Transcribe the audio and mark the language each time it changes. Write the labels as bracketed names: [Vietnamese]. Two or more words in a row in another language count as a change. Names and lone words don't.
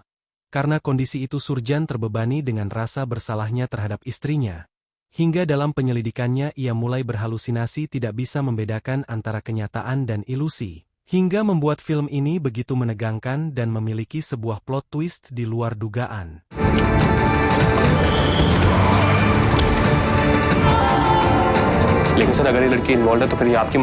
[Indonesian] Karena kondisi itu Surjan terbebani dengan rasa bersalahnya terhadap istrinya. Hingga dalam penyelidikannya ia mulai berhalusinasi tidak bisa membedakan antara kenyataan dan ilusi. Hingga membuat film ini begitu menegangkan dan memiliki sebuah plot twist di luar dugaan. [Hindi] लेकिन सर अगर ये लड़की इन्वॉल्व है तो फिर ये आपकी